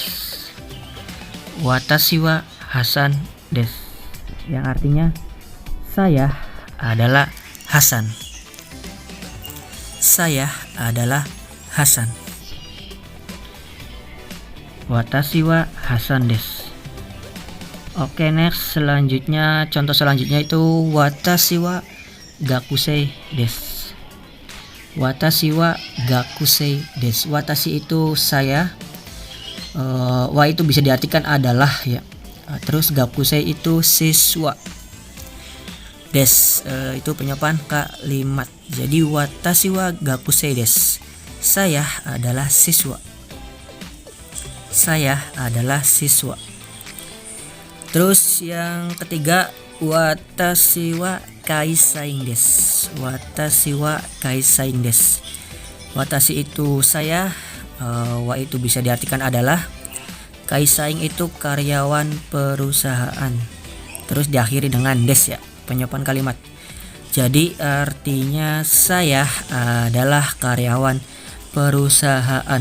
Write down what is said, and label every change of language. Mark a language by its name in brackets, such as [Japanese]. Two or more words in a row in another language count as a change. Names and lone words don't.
[Japanese] 私はハサンです, [Indonesian] yang artinya saya adalah Hasan. Saya adalah Hasan. [Japanese] 私はハサンです. [Indonesian] Oke, next, selanjutnya, contoh selanjutnya itu [Japanese] 私は学生です. 私は学生です. [Indonesian] Watashi itu saya, wa itu bisa diartikan adalah ya. Terus gakusei itu siswa. Des itu penyopan kalimat. Jadi [Japanese] 私は学生です. [Indonesian] Saya adalah siswa. Saya adalah siswa. Terus yang ketiga, [Japanese] 私は会社員です. 私は会社員です. [Indonesian] Watashi itu saya, wa itu bisa diartikan adalah, kaisain itu karyawan perusahaan. Terus diakhiri dengan des ya, penyopan kalimat. Jadi artinya saya adalah karyawan perusahaan.